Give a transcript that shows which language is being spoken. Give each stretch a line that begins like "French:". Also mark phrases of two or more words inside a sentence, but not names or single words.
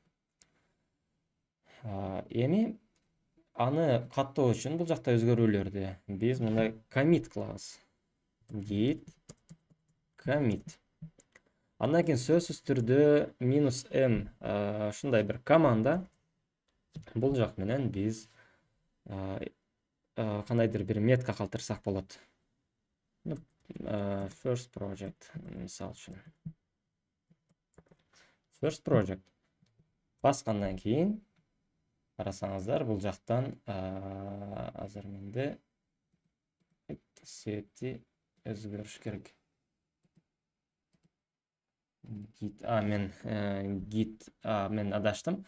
Kyrgyz: Эми аны каттоо үчүн бул жакта өзгөрүүлөрдү биз мындай commit кылабыз.
English: Git commit.
Kyrgyz: Андан кийин сөзсүз түрдө -m ушундай бир команда. Бул жак менен биз кандайдыр бир метка калтырсак болот.
English: First project
Kyrgyz: мисалы үчүн.
English: First project
Kyrgyz: баскандан кийин карасаңыздар, бул жактан азыр менде сети өзгөрүш керек. Мен адаштым.